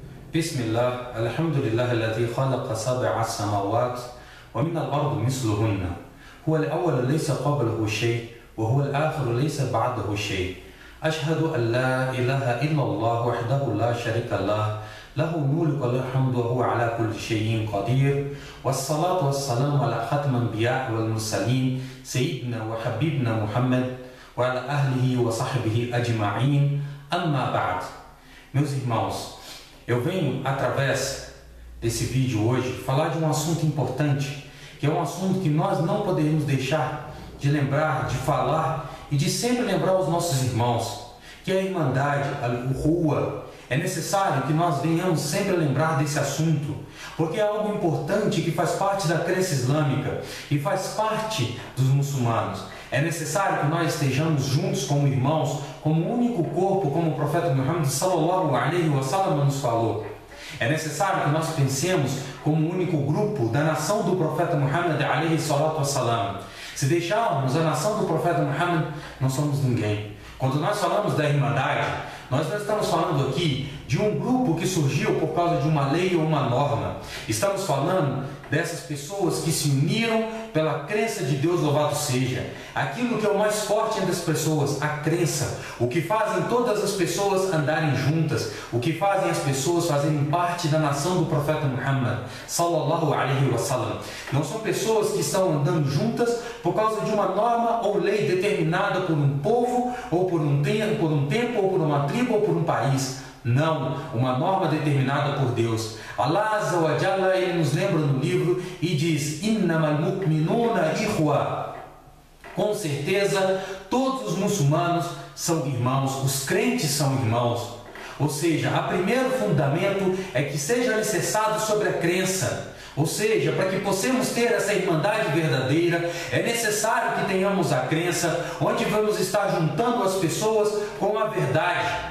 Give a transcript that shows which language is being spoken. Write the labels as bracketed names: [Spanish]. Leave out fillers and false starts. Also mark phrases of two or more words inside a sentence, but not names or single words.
[Arabic] بسم الله الحمد لله الذي خلق سبع السماوات ومن الأرض مثلهن هو الأول ليس قبله شيء وهو الآخر ليس بعده شيء أشهد أن لا إله إلا الله وحده لا شريك له له الملك وله الحمد وهو على كل شيء قدير والصلاة والسلام على ختم الأنبياء والمرسلين سيدنا وحبيبنا محمد وعلى أهله وصحبه أجمعين أما بعد. [Portuguese] Meus irmãos, eu venho através desse vídeo hoje falar de um assunto importante, que é um assunto que nós não poderíamos deixar de lembrar, de falar e de sempre lembrar aos nossos irmãos, que é a Irmandade, a Rua. É necessário que nós venhamos sempre lembrar desse assunto, porque é algo importante que faz parte da crença islâmica e faz parte dos muçulmanos. É necessário que nós estejamos juntos como irmãos, como um único corpo, como o profeta Muhammad [Arabic] صلى الله عليه وسلم [Portuguese] nos falou. É necessário que nós pensemos como um único grupo da nação do profeta Muhammad [Arabic] عليه الصلاة والسلام. [Portuguese] Se deixarmos a nação do profeta Muhammad, não somos ninguém. Quando nós falamos da Irmandade, nós não estamos falando aqui de um grupo que surgiu por causa de uma lei ou uma norma. Estamos falando dessas pessoas que se uniram pela crença de Deus, louvado seja. Aquilo que é o mais forte entre as pessoas, a crença. O que fazem todas as pessoas andarem juntas. O que fazem as pessoas fazerem parte da nação do profeta Muhammad [Arabic] صلى الله عليه وسلم. [Portuguese] Não são pessoas que estão andando juntas por causa de uma norma ou lei determinada por um povo, ou por um tempo, ou por uma tribo, ou por um país. Não, uma norma determinada por Deus. [Arabic] الله عز وجل, [Portuguese] ele nos lembra no livro e diz: [Arabic] إنما المؤمنون إخوة. [Portuguese] Com certeza, todos os muçulmanos são irmãos, os crentes são irmãos. Ou seja, o primeiro fundamento é que seja alicerçado sobre a crença. Ou seja, para que possamos ter essa irmandade verdadeira, é necessário que tenhamos a crença, onde vamos estar juntando as pessoas com a verdade.